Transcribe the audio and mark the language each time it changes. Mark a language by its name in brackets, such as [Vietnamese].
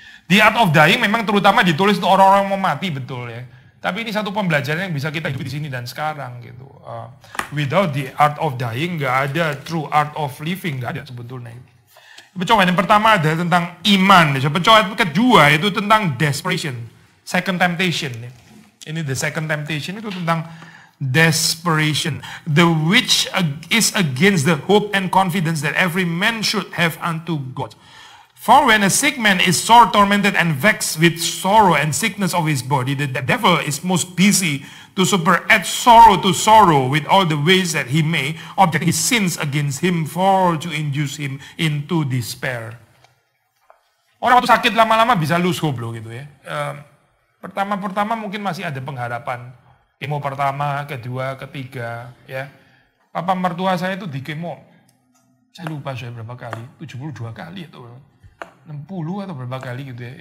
[English] The art of dying [Indonesian] memang terutama ditulis untuk orang-orang yang mau mati, betul ya. Tapi ini satu pembelajaran yang bisa kita hidup di sini dan sekarang gitu. [English] Without the art of dying, [Indonesian] nggak ada [English] true art of living, [Indonesian] nggak ada sebetulnya. Pencobaan yang pertama ada tentang iman. Pencobaan kedua itu tentang desperation, [English] second temptation. Ini the second temptation itu tentang desperation, the which is against the hope and confidence that every man should have unto God. For when a sick man is sore tormented and vexed with sorrow and sickness of his body, the devil is most busy to superadd sorrow to sorrow with all the ways that he may object his sins against him for to induce him into despair. [Indonesian] Orang waktu sakit lama-lama bisa [English] lose hope [Indonesian] loh gitu ya. Pertama-pertama mungkin masih ada pengharapan. Kemo pertama, kedua, ketiga ya. Papa mertua saya itu di kemo, saya lupa saya berapa kali, 72 kali atau 60 atau berapa kali gitu ya.